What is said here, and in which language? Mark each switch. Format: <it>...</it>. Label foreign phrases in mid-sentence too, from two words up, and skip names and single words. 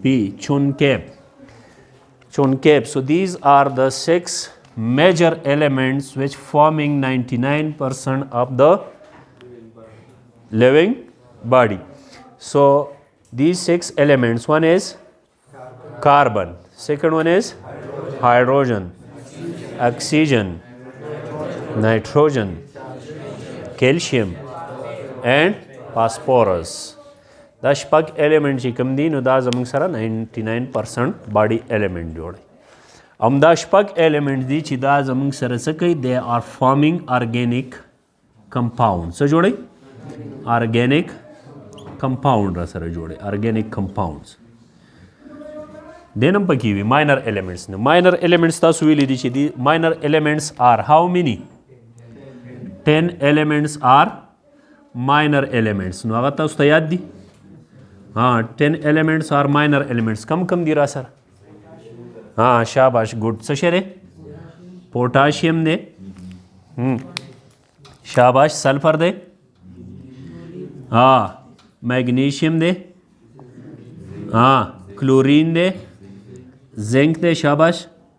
<en>So these are the 6 major elements which forming 99% of the living body. So these 6 elements, one is carbon, second one is hydrogen, oxygen, nitrogen, calcium and phosphorus.</en> <ps>دا شپږ element چې کوم دي نو دا زموږ سره 99%</ps> <en>body element</en> <ps>جوړي. دا شپږ element دي چې دا زموږ سره څه کوي؟</ps> <en>they are forming organic compound.</en> <ps>څه جوړي؟</ps> <en>organic compound</en> <ps>را سره جوړي.</ps> <en>organic compounds.</en> <ps>دینم پکې وي</ps> <en>minor elements</en> <ps>نه.</ps> <en>minor elements</en> <ps>تاسو ویلي دي چې دي</ps> <en>minor elements are how many؟ 10 elements are minor elements.</en> <ps>نو هغه تاسو ته یاد دي؟</ps> <en>10 elements are minor elements.</en> <ps>کم دی را سره؟ شاباش ګډ. څه شی دی؟ پوټاشیم دی، شاباش. سلفر دی، میگنیشیم دی، کلورین دی، زنک دی، شاباش.</ps>